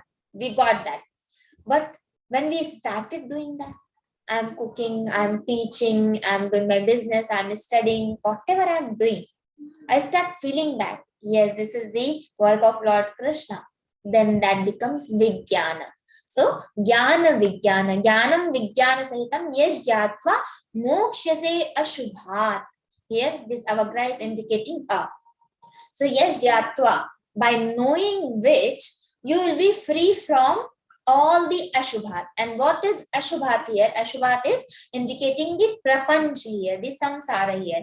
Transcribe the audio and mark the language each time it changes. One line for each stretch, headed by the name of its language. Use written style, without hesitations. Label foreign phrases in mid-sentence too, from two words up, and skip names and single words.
English: We got that. But when we started doing that, I'm cooking, I'm teaching, I'm doing my business, I'm studying, whatever I'm doing, I start feeling that, yes, this is the work of Lord Krishna. Then that becomes vijnana.
Sanskrit: So, jnana vijnana, jnanam vijnana sahitam yesh jyatva mokshase ashubhat.
English: Here, this avagra is indicating a. So,
Sanskrit: yesh jyatva,
English: by knowing which, you will be free from all the ashubhat. And what is ashubhat here? Ashubhat is indicating the prapanch here, the samsara here.